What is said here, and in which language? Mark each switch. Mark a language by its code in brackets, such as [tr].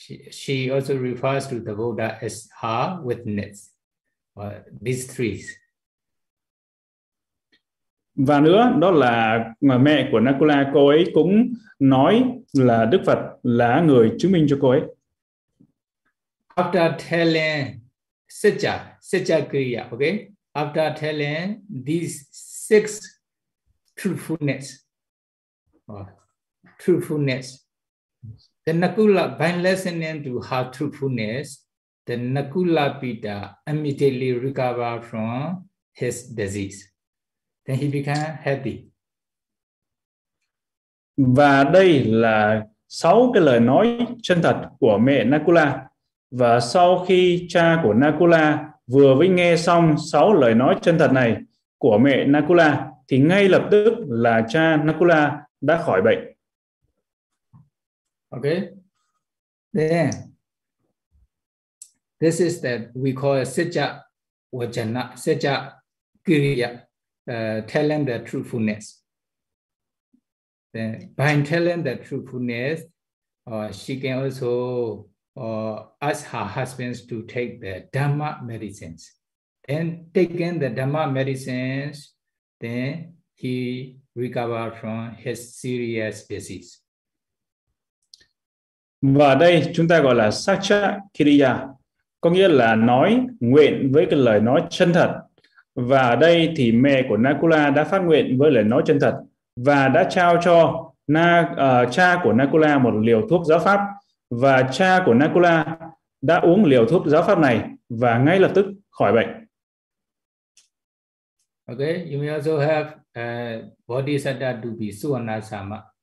[en] She also refers to the Buddha as her witness. These three. [vi] Và nữa đó là mẹ của Nakula, cô ấy cũng nói là Đức Phật là người chứng minh cho cô ấy. [en] After telling Sicha, Sicha Kriya, okay? After telling these six truthfulness, truthfulness, the Nakula, by listening to her truthfulness, the Nakula Pita immediately recovered from his disease. Then he became happy. [vi] Và đây là sáu cái lời nói chân thật của mẹ Nakula. Và sau khi cha của Nakula vừa mới nghe xong sáu lời nói chân thật này của mẹ Nakula, thì ngay lập tức là cha Nakula đã khỏi bệnh. [en] Okay. Then, this is that we call Sicha Vajana, Sicha Kriya, telling the truthfulness. Then, by telling the truthfulness, she can also ask her husband to take the Dhamma medicines. And taking the Dhamma medicines, then he recovered from his serious disease. [vi] Và đây chúng ta gọi là Sakcha Kriya, có nghĩa là nói nguyện với cái lời nói chân thật. Và ở đây thì mẹ của Nakula đã phát nguyện với lời nói chân thật và đã trao cho cha của Nakula một liều thuốc giáo pháp. Và cha của Nakula đã uống liều thuốc giáo pháp này và ngay lập tức khỏi bệnh. [en] Okay, you may also have Bodhisattva Dubhi Suvarnasama.